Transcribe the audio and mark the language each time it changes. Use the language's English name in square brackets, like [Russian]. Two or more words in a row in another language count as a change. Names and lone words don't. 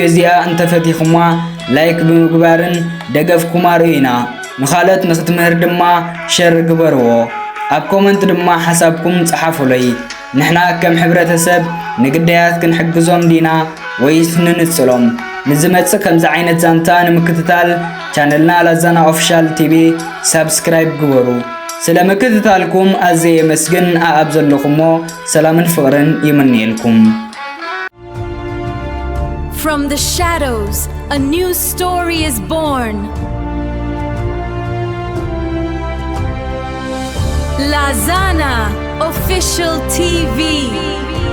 [Tigrinya] እዚኣ እንተፈቲኹማ ላይክ ብምግባርን ደገፍኩማ ርኢና ንኻልኦት ንኽትምህር ድማ ሸር ግበርዎ ኣብ ኮመንት ድማ ሓሳብኩም ጸሓፉለይ ንሕና ከም ሕብረተሰብ ንግዳያት ክንሕግዞም ዲና ወይስ ንንጽሎም ንዝመጽእ ከምዚ ዓይነት ዛንታ ንምክትታል ቻነልና ላዛና ኦፊሻል ቲቪ ሰብስክራይብ ግበሩ ስለ ምክትታልኩም ኣዝየ መስግን ኣብ ዘለኹሞ ሰላምን ፍቕርን ይምንየልኩም [English] From the shadows, a new story is born. Lazana Official TV.